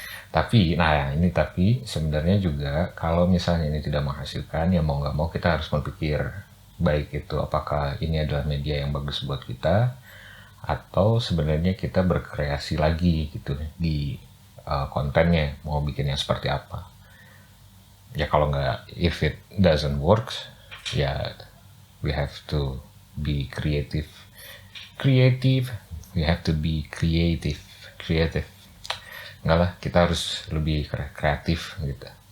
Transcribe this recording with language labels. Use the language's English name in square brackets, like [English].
[Indonesian] Tapi, nah ini tapi sebenarnya juga kalau misalnya ini tidak menghasilkan, ya mau nggak mau kita harus berpikir baik itu apakah ini adalah media yang bagus buat kita, atau sebenarnya kita berkreasi lagi gitu di kontennya, mau bikin yang seperti apa. Ya kalau nggak, [English] if it doesn't work, ya we have to be creative. We have to be creative. [Indonesian] Enggak lah, kita harus lebih kreatif gitu.